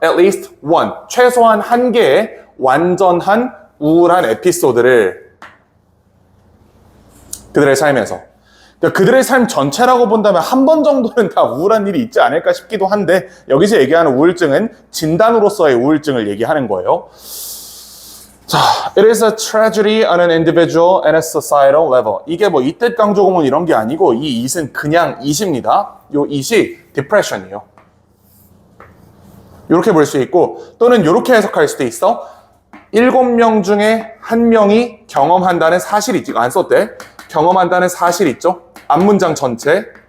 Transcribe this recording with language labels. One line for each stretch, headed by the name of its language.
English: at least one,
Korean: 최소한 1개의 완전한 우울한 에피소드를 그들의 삶에서. 그러니까 그들의 삶 전체라고 본다면 한 번 정도는 다 우울한 일이 있지 않을까 싶기도 한데 여기서 얘기하는 우울증은 진단으로서의 우울증을 얘기하는 거예요.
English: 자, it is a tragedy on an individual and a societal level.
Korean: 이게 뭐 이뜻 강조구문 이런 게 아니고 이 it은 그냥 it입니다. 요 it이 depression이에요. 이렇게 볼 수 있고 또는 이렇게 해석할 수도 있어. 7명 중에 1명이 경험한다는 사실이 있지. 안 썼대. 경험한다는 사실 있죠. 앞문장 전체.